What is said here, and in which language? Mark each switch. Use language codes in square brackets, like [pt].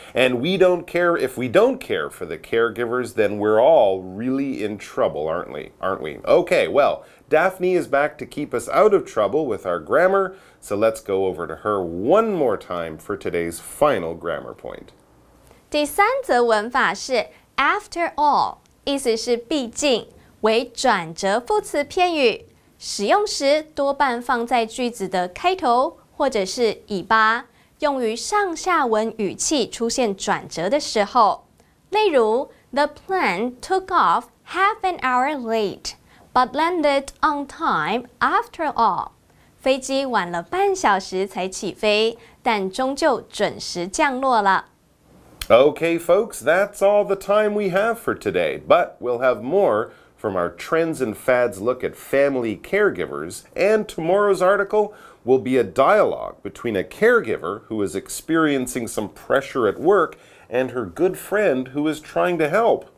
[en] And we don't care if we don't care for the caregivers, then we're all really in trouble, aren't we? Okay, well, Daphne is back to keep us out of trouble with our grammar, so let's go over to her one more time for today's final grammar point. [zh] 第三则文法是 [en] after all， [zh] 意思是毕竟，为转折副词片语，使用时多半放在句子的开头或者是尾巴。用于上下文语气出现转折的时候，例如 [en] The plane took off half an hour late, but landed on time after all. [zh] 飞机晚了半小时才起飞，但终究准时降落了。 [en] Okay, folks, that's all the time we have for today, but we'll have more from our Trends and Fads look at family caregivers, and tomorrow's article will be a dialogue between a caregiver who is experiencing some pressure at work and her good friend who is trying to help.